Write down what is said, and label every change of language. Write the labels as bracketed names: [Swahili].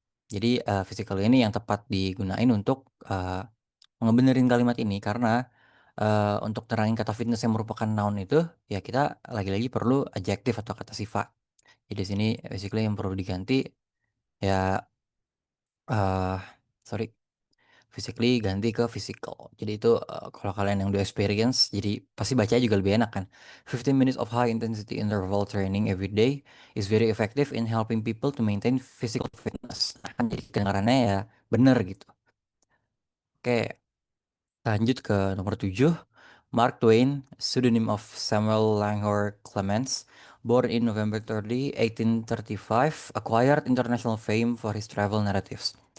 [Indonesian] Jadi, physical ini yang tepat digunain untuk, ngebenerin kalimat ini karena, untuk terangin kata fitness yang merupakan noun itu, ya kita lagi-lagi perlu adjektif atau kata sifat. Jadi di sini basically yang perlu diganti ya, eee, sorry, physically ganti ke physical. Jadi itu, kalau kalian yang udah experience jadi pasti bacanya juga lebih enak kan. [English] 15 minutes of high intensity interval training every day is very effective in helping people to maintain physical fitness. [Indonesian] Nah kan jadi kedengarannya ya bener gitu. Oke, lanjut ke nomor 7. [English] Mark Twain, pseudonym of Samuel Langhorne Clemens, born in November 30, 1835, acquired international fame for his travel narratives.